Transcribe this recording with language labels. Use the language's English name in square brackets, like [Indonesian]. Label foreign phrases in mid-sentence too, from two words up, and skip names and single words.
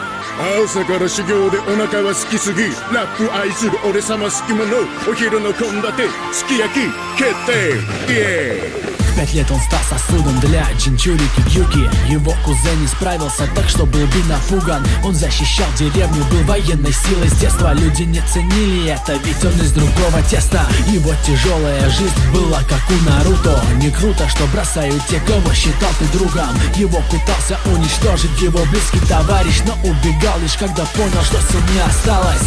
[Japanese] 朝から修行でお腹は好きすぎ、ラップ愛する俺様好き者、お昼の献立すき焼き決定、イエーイ。 [Russian] В 5 лет он стал сосудом для Джинчурики Кьюки. Его кузен не справился так, что был бы напуган. Он защищал деревню, был военной силой с детства. Люди не ценили это, ведь он из другого теста. Его тяжелая жизнь была как у Наруто. Не круто, что бросают те, кого считал ты другом. Его пытался уничтожить его близкий товарищ, но убегал лишь когда понял, что сил не осталось.